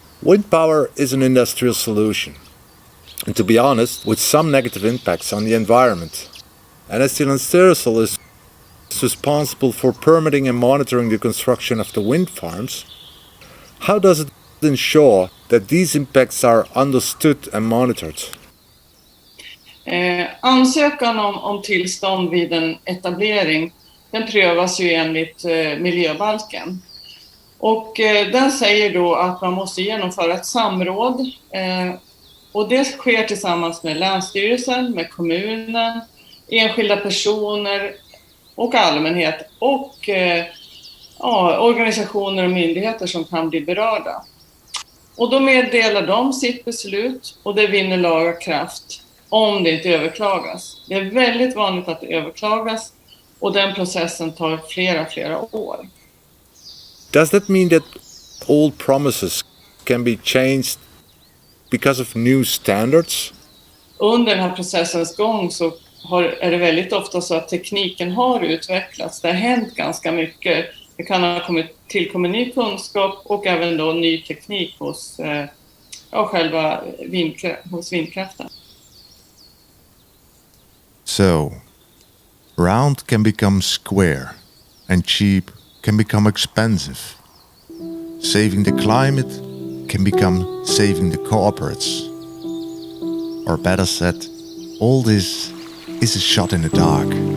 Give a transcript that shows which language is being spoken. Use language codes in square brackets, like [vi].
[en] Wind power is an industrial solution, and to be honest, with some negative impacts on the environment. And as the Landstyrelsen is responsible for permitting and monitoring the construction of the wind farms, how does it ensure that these impacts are understood and monitored? [sv] Ansökan om tillstånd vid en etablering, den prövas ju enligt miljöbalken. Och den säger då att man måste genomföra ett samråd. Och det sker tillsammans med Länsstyrelsen, med kommunen, enskilda personer och allmänhet och organisationer och myndigheter som kan bli berörda. Och då meddelar de sitt beslut och det vinner laga kraft om det inte överklagas. Det är väldigt vanligt att det överklagas och den processen tar flera år. [en] Does that mean that old promises can be changed because of new standards? [sv] Under den här processens gång så är det väldigt ofta så att tekniken har utvecklats. Det har hänt ganska mycket. Det kan ha tillkommit ny kunskap och även då ny teknik hos vindkraften. [en] So, round can become square and cheap can become expensive. Saving the climate can become saving the corporates. Or better said, all this is a shot in the dark.